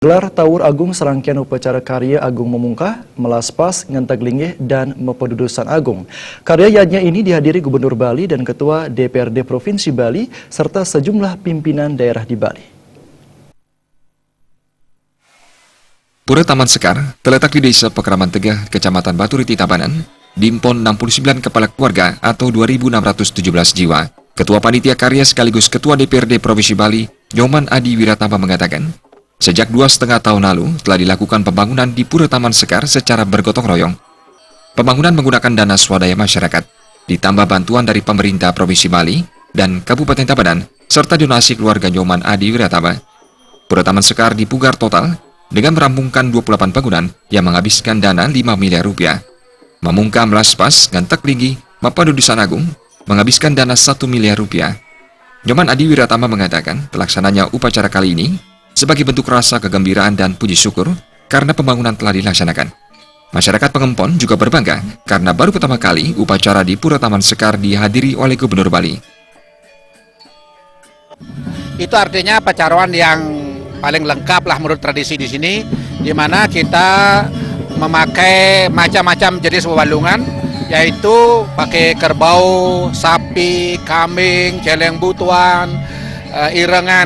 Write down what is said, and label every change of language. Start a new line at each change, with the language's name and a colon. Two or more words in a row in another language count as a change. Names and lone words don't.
Indonesian: Gelar Tawur Agung serangkaian upacara karya Agung Memungkah, Melaspas, Ngentaglinggih, dan Mepedudusan Agung. Karya yajnya ini dihadiri Gubernur Bali dan Ketua DPRD Provinsi Bali, serta sejumlah pimpinan daerah di Bali. Pura Taman Sekar terletak di Desa Pekraman Tegah, Kecamatan Baturiti Tabanan, diimpon 69 kepala keluarga atau 2.617 jiwa. Ketua Panitia Karya sekaligus Ketua DPRD Provinsi Bali, Nyoman Adi Wiratama mengatakan, sejak 2,5 tahun lalu telah dilakukan pembangunan di Pura Taman Sekar secara bergotong royong. Pembangunan menggunakan dana swadaya masyarakat, ditambah bantuan dari pemerintah Provinsi Bali dan Kabupaten Tabanan, serta donasi keluarga Nyoman Adi Wiratama. Pura Taman Sekar dipugar total dengan merampungkan 28 bangunan yang menghabiskan dana 5 miliar rupiah. Memungkam Melaspas, Ngentaglinggih, Mepedudusan Agung menghabiskan dana 1 miliar rupiah. Nyoman Adi Wiratama mengatakan pelaksananya upacara kali ini sebagai bentuk rasa kegembiraan dan puji syukur karena pembangunan telah dilaksanakan. Masyarakat Pengempon juga berbangga karena baru pertama kali upacara di Pura Taman Sekar dihadiri oleh Gubernur Bali. Itu artinya pacaran yang paling lengkap lah menurut tradisi di sini, di mana kita memakai macam-macam jenis wewanungan, yaitu pakai kerbau, sapi, kambing, celeng butuan, irengan.